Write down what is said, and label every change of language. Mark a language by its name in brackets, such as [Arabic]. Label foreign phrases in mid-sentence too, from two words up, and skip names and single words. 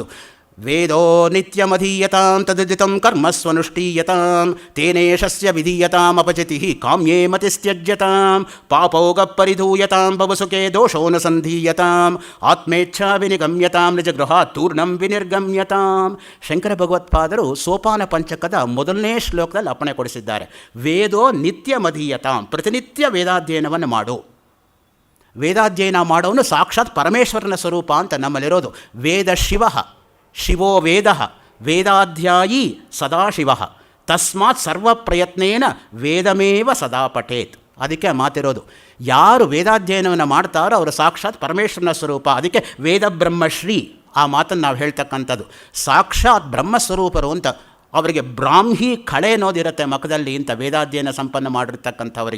[Sanskrit] ವೇದೋ ನಿತ್ಯಮಧೀಯತಾಂ ತದಿದಿತಂ ಕರ್ಮಸ್ವನುಷ್ಠೀಯತಾಂ ತೇನೇಶಸ್ಯ ವಿಧೀಯತಾಂ ಅಪಚಿತಿ ಕಾಮ್ಯೇ ಮತಿಸ್ತ್ಯಜ್ಯತಾಂ ಪಾಪೌಗ ಪರಿಧೂಯತಾಂ ಭವಸುಖೇ ದೋಷೋನುಸಂಧೀಯತಾಂ ಆತ್ಮೇಚ್ಛಾ ವಿನಿಗಮ್ಯತಾಂ ನಿಜಗೃಹಾತ್ ತೂರ್ಣಂ ವಿನಿರ್ಗಮ್ಯತಾಂ. [Kannada] ಶಂಕರ ಭಗವತ್ಪಾದರು ಸೋಪಾನ ಪಂಚಕದ 1ನೇ ಶ್ಲೋಕದಲ್ಲಿ ಅಪ್ಪಣೆ ಕೊಡಿಸಿದ್ದಾರೆ. [Sanskrit] ವೇದೋ ನಿತ್ಯಮಧೀಯತಾಂ, [Kannada] ಪ್ರತಿನಿತ್ಯ ವೇದಾಧ್ಯಯನವನ್ನು ಮಾಡು. ವೇದಾಧ್ಯಯನ ಮಾಡೋನು ಸಾಕ್ಷಾತ್ ಪರಮೇಶ್ವರನ ಸ್ವರೂಪ ಅಂತ ನಮ್ಮಲ್ಲಿರೋದು. [Sanskrit] ವೇದ ಶಿವೋ ವೇದ ವೇದಾಧ್ಯಾಯಿ ಸದಾಶಿವ ತಸ್ಮಾತ್ ಸರ್ವ ಪ್ರಯತ್ನೇನ ವೇದಮೇವ ಸದಾ ಪಠೇತ್. [Kannada] ಅದಕ್ಕೆ ಮಾತಿರೋದು. ಯಾರು ವೇದಾಧ್ಯಯನವನ್ನು ಮಾಡ್ತಾರೋ ಅವರು ಸಾಕ್ಷಾತ್ ಪರಮೇಶ್ವರನ ಸ್ವರೂಪ. ಅದಕ್ಕೆ ವೇದ ಬ್ರಹ್ಮಶ್ರೀ ಆ ಮಾತನ್ನು ನಾವು ಹೇಳ್ತಕ್ಕಂಥದ್ದು. ಸಾಕ್ಷಾತ್ ಬ್ರಹ್ಮಸ್ವರೂಪರು ಅಂತ ಅವರಿಗೆ ಬ್ರಾಹ್ಮಿ ಕಳೆ ಅನ್ನೋದಿರುತ್ತೆ ಮುಖದಲ್ಲಿ ಅಂತ ವೇದಾಧ್ಯಯನ ಸಂಪನ್ನ ಮಾಡಿರ್ತಕ್ಕಂಥವರಿಗೆ.